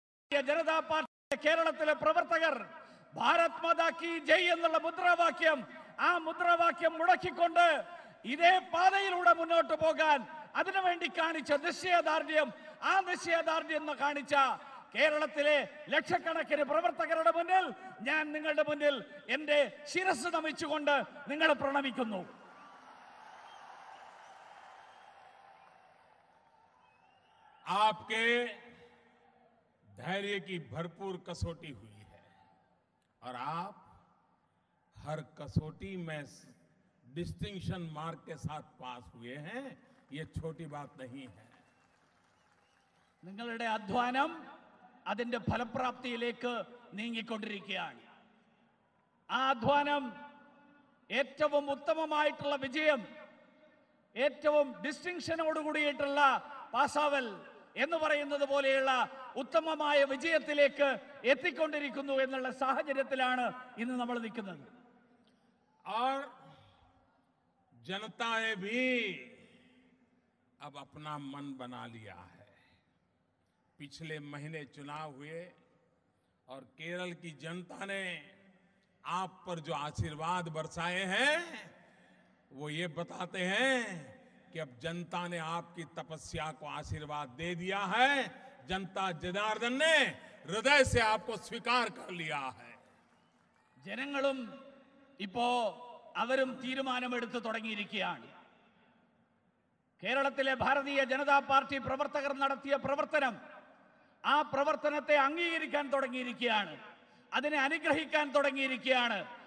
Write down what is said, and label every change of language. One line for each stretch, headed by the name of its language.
Malayalam: Janata party കേരളത്തിലെ പ്രവർത്തകർ
Hindi: ഭാരത് മാതാ കി ജയ്
Malayalam: എന്നുള്ള മുദ്രാവാക്യം, ആ മുദ്രാവാക്യം മുടക്കിക്കൊണ്ട് ഇതേ പാതയിലൂടെ മുന്നോട്ട് പോകാൻ അതിനുവേണ്ടി കാണിച്ച നിശ്ചയദാർഢ്യം, ആ നിശ്ചയദാർഢ്യം കാണിച്ച കേരളത്തിലെ ലക്ഷക്കണക്കിന് പ്രവർത്തകരുടെ മുന്നിൽ ഞാൻ നിങ്ങളുടെ മുന്നിൽ എന്റെ ശിരസ് നമിച്ചുകൊണ്ട് നിങ്ങളെ പ്രണമിക്കുന്നു.
Hindi: आपके धैर्य की भरपूर कसौटी हुई है और आप हर कसौटी में डिस्टिंक्शन मार्क के साथ पास हुए हैं. ये छोटी बात नहीं है.
Malayalam: നിങ്ങളുടെ അധ്വാനം അതിന്റെ ഫലപ്രാപ്തിയിലേക്ക് നീങ്ങിക്കൊണ്ടിരിക്കുകയാണ്. ആ അധ്വാനം ഏറ്റവും ഉത്തമമായിട്ടുള്ള വിജയം, ഏറ്റവും ഡിസ്റ്റിങ്ഷനോട് കൂടിയിട്ടുള്ള പാസാവൽ എന്ന് പറയുന്നത് പോലെയുള്ള ഉത്തമമായ വിജയത്തിലേക്ക് എത്തിക്കൊണ്ടിരിക്കുന്നു എന്നുള്ള സാഹചര്യത്തിലാണ് ഇന്ന് നമ്മൾ നിൽക്കുന്നത്.
Hindi: और जनता ने भी अब अपना मन बना लिया है. पिछले महीने चुनाव हुए और केरल की जनता ने आप पर जो आशीर्वाद बरसाए हैं वो ये बताते हैं कि अब जनता ने आपकी तपस्या को आशीर्वाद दे दिया है. जनता जनार्दन ने हृदय से आपको स्वीकार कर लिया है.
Malayalam: ജനങ്ങളും ഇപ്പോ അവരും തീരുമാനമെടുത്ത് തുടങ്ങിയിരിക്കുകയാണ്. കേരളത്തിലെ ഭാരതീയ ജനതാ പാർട്ടി പ്രവർത്തകർ നടത്തിയ പ്രവർത്തനം, ആ പ്രവർത്തനത്തെ അംഗീകരിക്കാൻ തുടങ്ങിയിരിക്കുകയാണ്, അതിനെ അനുഗ്രഹിക്കാൻ തുടങ്ങിയിരിക്കുകയാണ്.